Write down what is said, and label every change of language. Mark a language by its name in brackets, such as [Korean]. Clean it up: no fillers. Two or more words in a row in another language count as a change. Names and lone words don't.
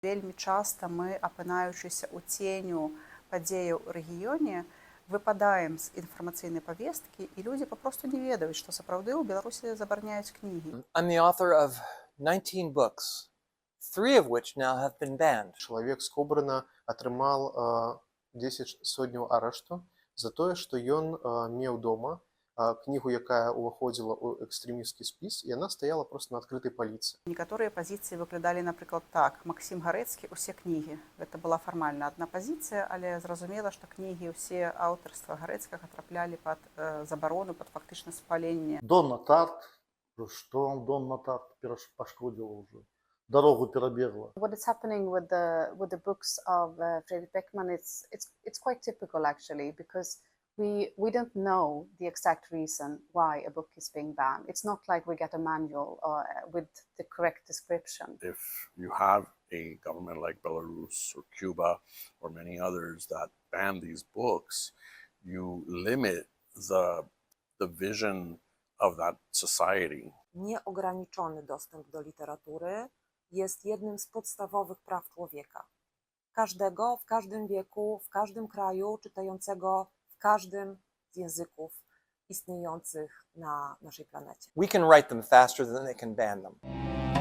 [Belarusian] Вельмі часта мы, апынаючыся ў ценю падзеяў у рэгіёне, выпадаем з інфармацыйнай павесткі, і людзі папросту не ведаюць, што сапраўды ў Беларусі забараняюць кнігі. [English] I'm the author of 19 books, 3 of which now have been banned. [Belarusian] Чалавек з Кобрына атрымаў 10 сотняў арышту за тое, што ён меў дома кнігу, якая ўваходзіла ў экстрэмісцкі спіс, і яна стаяла проста на адкрытай паліцы. Некаторыя пазіцыі выглядалі, напрыклад, так: Максім Гарэцкі, усе кнігі. Гэта была фармальна адна пазіцыя, але зразумела, што кнігі ўсе аўтарства Гарэцкага траплялі пад забарону, пад фактычна спаленне. Донна Тарт, што Донна Тарт пашкодзіла ўжо. Дорогу перабегла. [English] What is happening with the books of Fredrik Beckman, it's quite typical actually, because we don't know the exact reason why a book is being banned. It's not like we get a manual with the correct description. If you have a government like Belarus or Cuba or many others that ban these books, you limit the vision of that society. [Polish] Nieograniczony dostęp do literatury jest jednym z podstawowych praw człowieka. Każdego, w każdym wieku, w każdym kraju, czytającego w każdym z języków istniejących na naszej planecie. [English] We can write them faster than they can ban them.